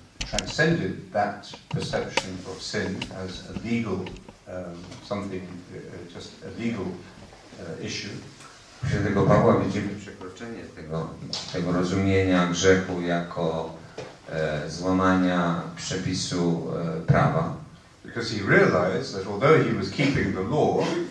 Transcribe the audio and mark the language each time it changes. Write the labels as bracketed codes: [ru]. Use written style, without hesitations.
[en] transcended that perception of sin as a legal something, just a legal issue. [pl] U świętego Pawła widzimy przekroczenie tego rozumienia grzechu jako złamania przepisu prawa. [en] Because he realized that although he was keeping the law,